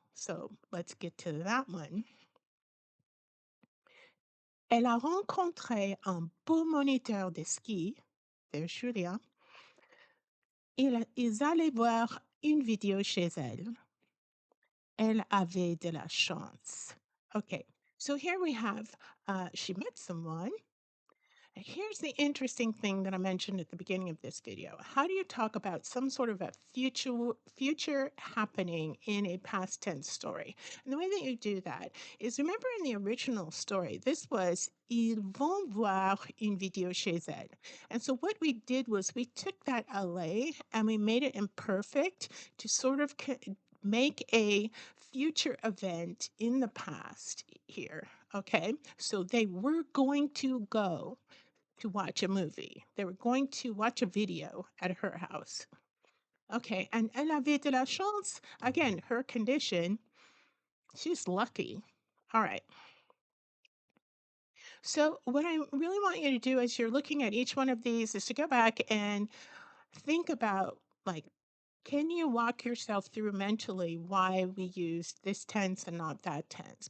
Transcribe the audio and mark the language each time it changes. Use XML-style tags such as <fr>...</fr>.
<en>So, let's get to that one.</en> <fr>Elle a rencontré un beau moniteur de ski.</fr> <en>There's Julia.</en> <fr>Ils allaient voir une vidéo chez elle. Elle avait de la chance.</fr> <en>Okay, so here we have she met someone. Here's the interesting thing that I mentioned at the beginning of this video. How do you talk about some sort of a future happening in a past tense story? And the way that you do that is, remember in the original story, this was</en> <fr>Ils vont voir une vidéo chez elle.</fr> <en>And so what we did was we took that LA and we made it imperfect to sort of make a future event in the past here. Okay, so they were going to go to watch a movie. They were going to watch a video at her house. Okay, and</en> <fr>elle avait de la chance.</fr> <en>Again, her condition, she's lucky. All right. So, what I really want you to do as you're looking at each one of these is to go back and think about, like, can you walk yourself through mentally why we used this tense and not that tense?</en>